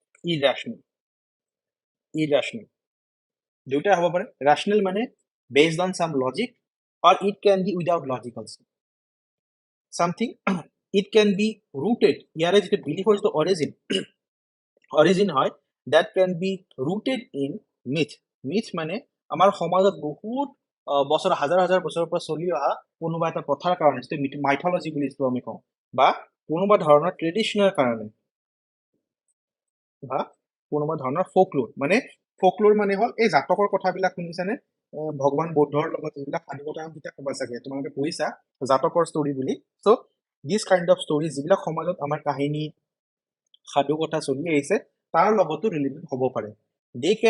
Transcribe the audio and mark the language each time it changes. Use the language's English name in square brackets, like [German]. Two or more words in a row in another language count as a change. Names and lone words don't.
[Assamese] irrational দুটা হ'ব পাৰে rational মানে [English] based on some logic or it can be without logic also something it can be rooted [Assamese] ইয়াৰে যিটো [English] belief is the origin [Assamese] হয় [English] that can be rooted in myth [Assamese] মানে আমাৰ সমাজত বহুত বছৰ হাজাৰ হাজাৰ বছৰৰ পৰা চলি অহা কোনোবা এটা প্ৰথাৰ কাৰণে যিটো মাইথলজি বুলি যিটো আমি কওঁ বা কোনোবা ধৰণৰ ট্ৰেডিশ্যনৰ কাৰণে বা কোনোবা ধৰণৰ ফোকলোৰ মানে হ'ল এই জাতকৰ কথাবিলাক শুনিছানে ভগৱান বৌদ্ধৰ লগত যিবিলাক সাধু কথা কিতাপ ক'বা চাগে তোমালোকে পঢ়িছা জাতকৰ ষ্টৰী বুলি [English] so this kind of story [Assamese] যিবিলাক সমাজত আমাৰ কাহিনী সাধু কথা চলি আহিছে তাৰ লগতো ৰিলেটেড হ'ব পাৰে [English] they can